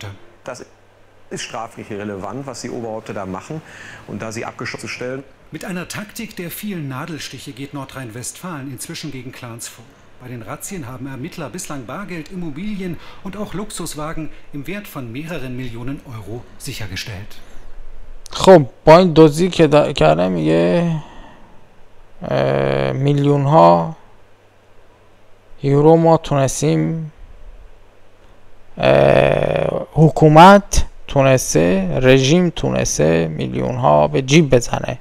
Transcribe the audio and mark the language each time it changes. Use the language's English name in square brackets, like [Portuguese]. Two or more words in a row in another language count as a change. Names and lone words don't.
[German] Das ist strafrechtlich relevant, was die Oberhäupter da machen und da sie abgeschottet zu stellen. Mit einer Taktik der vielen Nadelstiche geht Nordrhein-Westfalen inzwischen gegen Clans vor. Bei den Razzien haben Ermittler bislang Bargeld, Immobilien und auch Luxuswagen im Wert von mehreren Millionen Euro sichergestellt. [Persian] خب با این دزدی که کرده میگه میلیون ها یورو ما تونستیم، حکومت تونسته، رژیم تونسته میلیون ها به جیب بزنه.